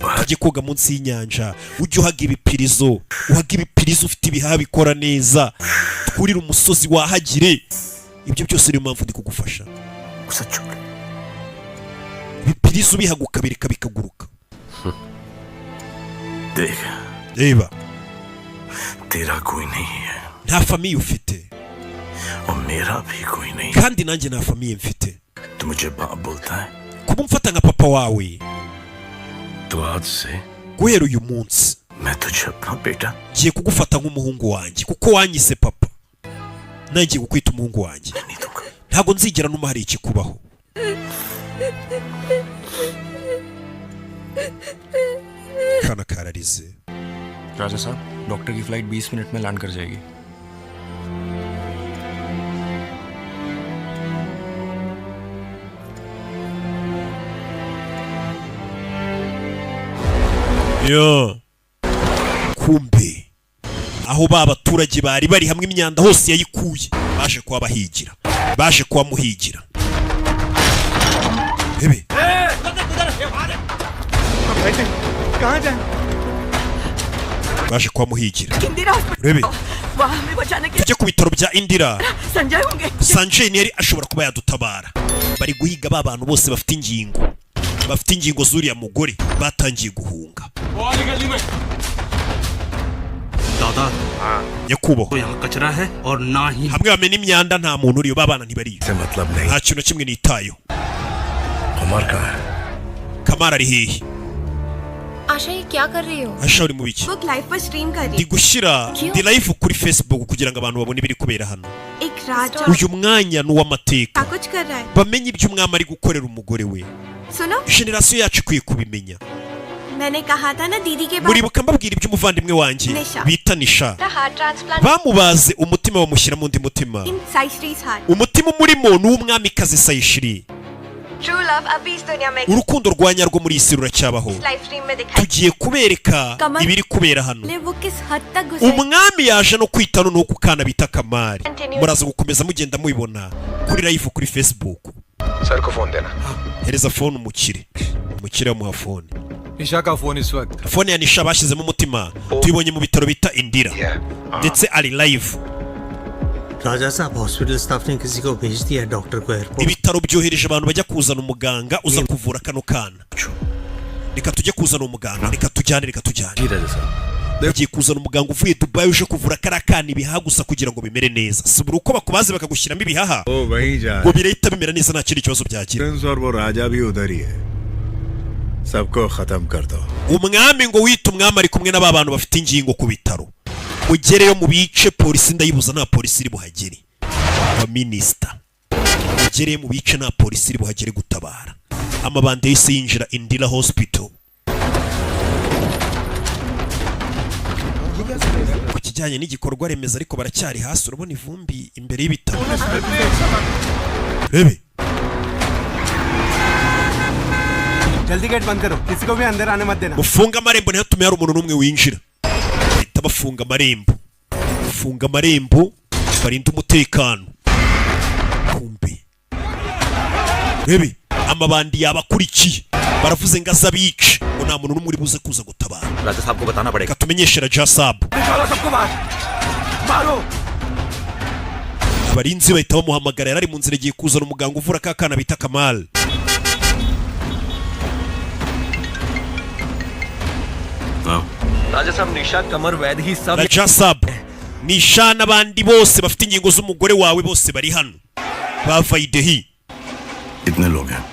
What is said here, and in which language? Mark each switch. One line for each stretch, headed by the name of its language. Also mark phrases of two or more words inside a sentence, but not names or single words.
Kinyarwanda: Tujye koga munsi y'inyanja ujye uhaga ibipirizo ufite ibihaha bikora neza twurire umusozi wahagire. Ibyo byose niyo mpamvu ndi kugufasha. Ibipirizo bihaguka bireka bikaguruka. Reba
Hindi: तेरा कोई नहीं है
Kinyarwanda: nta famiye ufite
Hindi: और मेरा भी कोई नहीं
Kinyarwanda: kandi nanjye nta famiye mfite.
Hindi: तू मुझे बाप बोलता है
Kinyarwanda: Kuba umfata nka papa wawe
Hindi: तो आज से
Kinyarwanda: guhera uyu munsi
Hindi: मैं तुझे अपना बेटा
Kinyarwanda: ngiye kugufata nk'umuhungu wanjye kuko wanyise papa nanjye ngiye kukwita umuhungu wanjye. Ntabwo nzigera numa hari ikikubaho. Kana kararize.
Hindi: राजा साहब डॉक्टर की फ्लाइट 20 मिनट में लैंड कर जाएगी.
Kinyarwanda: Yo. Kumbe aho ba baturage bari bari hamwe imyanda hose yayikuye baje kwa bahigira baje kwa muhigira. Bebe
Hindi: कहाँ जाए?
Kinyarwanda: baje kwa muhigira.
Hindi: इंदिरा हॉस्पिटल
Kinyarwanda: Rebe
Hindi: वहाँ हमें बचाने के
Kinyarwanda: tujye ku bitaro bya Indira.
Hindi: संजय होंगे.
Kinyarwanda: Sanjay yari ashobora kuba yadutabara. Bari guhiga ba bantu bose bafite ingingo zuriya mugore batangiye guhunga.
Hindi: दादा
Kinyarwanda: nyakubahwa
Hindi: यहाँ कचरा है और ना ही
Kinyarwanda: hamwe bamena imyanda nta muntu uriyo babana ntibariyo nta kintu na kimwe nitayo. Kamara ari hehe?
Hindi: आशा ये क्या कर रही हो?
Kinyarwanda: Asha uri mu biki?
English: book live
Hindi: पर स्ट्रीम कर
Kinyarwanda: Ndi gushyira ndi live kuri Facebook kugira ngo abantu babone ibiri kubera hano.
Hindi: एक राजा
Kinyarwanda: Uyu mwanya ni uw'amateka.
Hindi: कुछ कर रहा है.
Kinyarwanda: Bamenye ibyo umwami ari gukorera umugore we.
Hindi: सुनो
Kinyarwanda: Generation yacu ikwiye kubimenya.
Hindi: मैंने कहा था ना दीदी के
Kinyarwanda: Muribuka mbabwira iby'umuvandimwe wanjye bita Nisha.
English: heart transplant
Kinyarwanda: Bamubaze umutima bamushyira mu ndi mutima.
English: in Saishree's heart.
Kinyarwanda: Umutima umurimo ni uw'umwamikazi Sayishiri.
English: true love
Hindi: अभी इस दुनिया में
Kinyarwanda: Urukundo rwa nyarwo muri isi ruracyabaho.
English: live stream
Hindi: में दिखाई.
Kinyarwanda: Tugiye kubereka ibiri kubera hano.
Hindi: वो किस हद तक गुजरे.
Kinyarwanda: Umwami yaje no kwita no ku kana bita Kamari. Muraza gukomeza mugenda mubibona kuri live kuri Facebook.
Hindi: सर को फोन देना.
Kinyarwanda: Hereza phone umukire amuha phone.
Hindi: निशा का फोन इस वक्त.
Kinyarwanda: Phone ya Nisha bashyizemo umutima tuyibonye mu bitaro bita Indira ndetse ari live.
Hindi: राजा साहब
English: hospital staff
Hindi: ने किसी को भेज दिया है डॉक्टर को एयरपोर्ट.
Kinyarwanda: Ibitaro byohereje abantu bajya kuzana umuganga uza kuvura kano kana. Reka tujye kuzana umuganga reka tujyane. Bagiye kuzana umuganga uvuye Dubai uje kuvura karakana ibihaha gusa kugira ngo bimere neza. Sibura uko bakubaze bakagushyiramo ibihaha.
Hindi: ओ वहीं जा.
Kinyarwanda: Ngo birahita bimera neza nta kindi kibazo byagira.
Hindi: प्रिंस और वो राजा भी उधर ही है. सबको खत्म कर दो.
Kinyarwanda: Umwami ngo wita umwami ari kumwe n'aba bantu bafite ingingo ku bitaro. Mugereyo mu bice polisi ndayibuza nta polisi iri buhagere. Wa minister. Mugereyo mu bice nta polisi iri buhagere gutabara. Amabande yose yinjira Indira Hospital. Ku kijyanye n'igikorwa remezo ariko baracyari hasi urabona ivumbi imbere y'ibitaro. Bebe
Hindi: जल्दी गेट बंद करो किसी को भी अंदर आने मत देना.
Kinyarwanda: mufunga amarembo ntihatume hari umuntu n'umwe winjira. Bahita bafunga amarembo barinda umutekano. Kumbe Bebe amabandi yabakurikiye baravuze ngo azabice ngo nta muntu n'umwe uri buze kuza gutabara.
Hindi: राजा साहब को बताना पड़ेगा.
Kinyarwanda: Katumenyeshe Raja Saab. Abarinzi bahita bamuhamagara, yari mu nzira igiye kuzana umuganga uvura ka kana bita Kamal.
Hindi: राजा साहब निशा कमर वैद ही सब.
Kinyarwanda: Raja Saab, Nisha n'abandi bose bafite ingingo z'umugore wawe bose bari hano. Bava Idehi.
Hindi: कितने लोग हैं?